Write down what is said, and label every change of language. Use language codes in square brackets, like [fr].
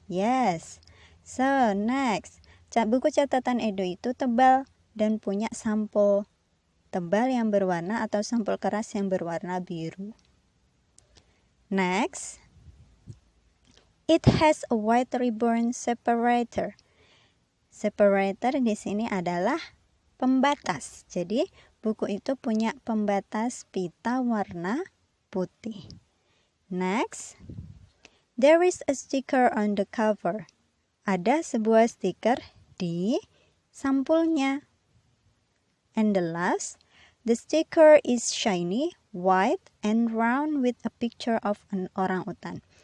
[en] Yes. So, next. [id] Buku catatan Edo itu tebal dan punya sampul tebal yang berwarna atau sampul keras yang berwarna biru. Next. [en] It has a white ribbon separator. [id] Separator di sini adalah pembatas. Jadi, buku itu punya pembatas pita warna putih. [en] Next, there is a sticker on the cover. [id] Ada sebuah stiker di sampulnya. [en] And the last, the sticker is shiny, white, and round with a picture of an orangutan.